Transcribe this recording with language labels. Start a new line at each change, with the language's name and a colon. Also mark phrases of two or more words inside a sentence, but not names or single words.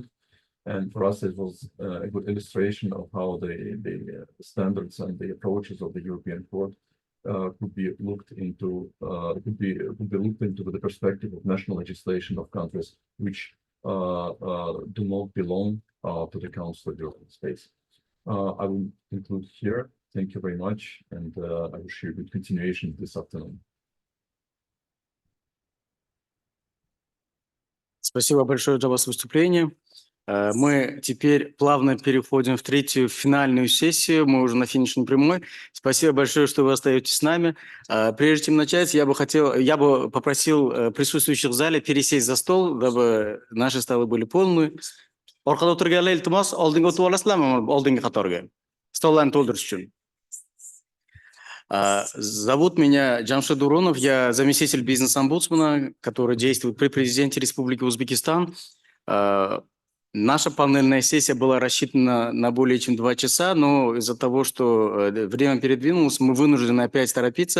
English: And for us, it was a good illustration of how the standards and the approaches of the European Court could be looked into with the perspective of national legislation of countries which do not belong to the Council of European space. I will conclude here. Thank you very much, and I wish you a good continuation this afternoon.
Russian: Спасибо большое за ваше выступление. Мы теперь плавно переходим в третью финальную сессию. Мы уже на финишной прямой. Спасибо большое, что вы остаетесь с нами. Прежде чем начать, я бы попросил присутствующих в зале пересесть за стол, дабы наши столы были полные.
Uzbek: Orqada o'tirganlar iltimos oldinga o'tib olasizlarmi? Oldingi qatorga. Stollarni to'ldirish uchun.
Russian: Зовут меня Джамшид Уронов, я заместитель бизнес-омбудсмена, который действует при президенте Республики Узбекистан. Наша панельная сессия была рассчитана на более чем 2 часа, но из-за того, что время передвинулось, мы вынуждены опять торопиться.